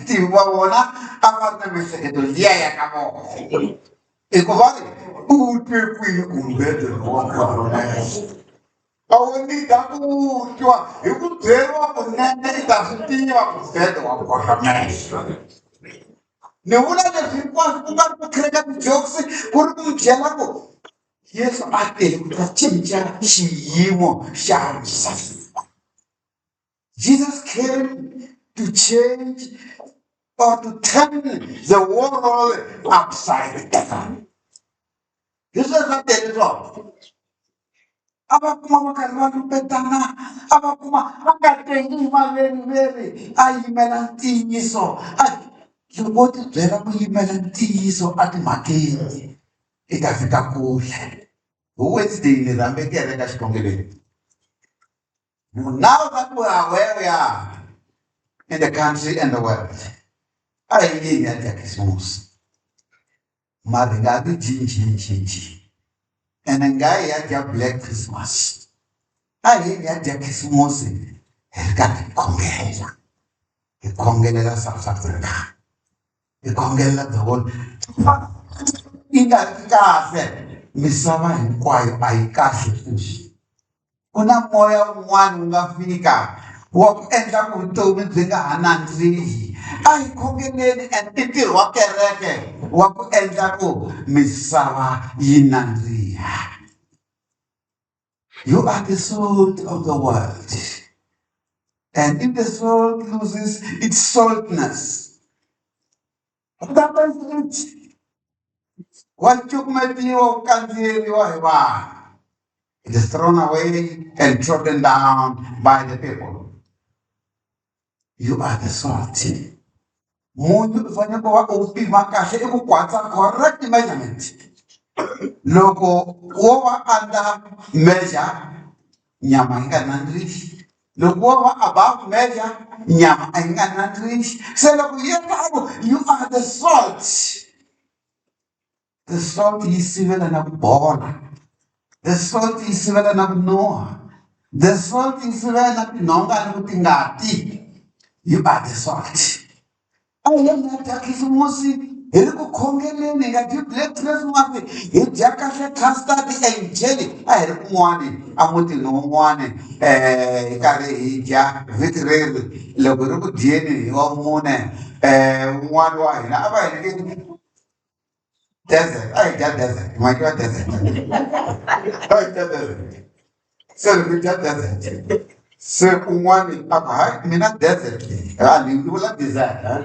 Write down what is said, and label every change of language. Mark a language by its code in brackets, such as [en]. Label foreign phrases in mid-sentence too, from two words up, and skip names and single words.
[ts] tivi va vona a va ri na miehleketo liya ya ka vona hikuva ri u twe kwihi kumbele wa bodamela a wu nida ku twa hi ku byeriwa kunene i ta swi tiva kumbele wa bodamela ni vula leswi hinkwaswo ku nga ri ku khireka ti-jokes ku ri ku mi byela ku Yesu a tele ku ta cinca xiyimo xa misava. [en] Jesus came to change or to turn the world upside down. This is not the result. [ts] Ava kuma va karhi va lumbetana a va kuma a nga tengi maveriveri a yimela ntiyiso loko wo ti byela ku yimela ntiyiso a timhakeni i ta fika kule. Wednesday ni rambe kereka xikhongelweni. [en] Now that we are where we are in the country and the world, [ts] a hi yini ya dya khisimusi mara hi nga ti cinci ene nga hi ya dya [en] black Christmas. [ts] A hi yini ya dya khisimusi hi ri karhi hi khongela hi khongelela South Africa hi khongelela [en] the whole [ts] yi nga ri kahle misava hinkwayo a yi kahle futhi ku na moya wun'wana wu nga fika wa ku endla ku vutomi byi nga ha nandzihi a hi khongeleni and i ntirho wa kereke wa ku endla ku misava yi nandziha. [en] You are the salt of the world, and if the salt loses its saltness, what happens to it? [ts] Wa cukumetiwa wu kandziyeriwa hi vanhu. [en] It is thrown away and trodden down by the people. You are the salt. [ts] Munhu u fanele ku va u pima kahle i ku kwatsa [en] correct measurement. [ts] Loko wo va [en] under measure [ts] nyama yi nga nandziki. Loko wo va [en] above measure [ts] nyama a yi nga nandziki. Se loko yi ta [en] you are the salt. The salt [ts] yi sivela na ku bola. [en] The salt [ts] yi sivela na ku noha. [en] The salt [ts] yi sivela na tinhonga ni ku tingati. [en] You are the salt. [ts] A hi nga dya khisimusi hi ri ku khongeleni hi nga dyi [en] black Christmas [ts] hi dya kahle custard angel a hi ri kun'wani emutini wun'wani hi karhi hi dya vitireli loko hi ri ku dyeni hi wa mune wun'wani wa hina a va hi ri desert a hi dya desert hi makiwa desert a hi dya desert se loko hi dya desert se un'wani a ku hayi mina desert ni vula desert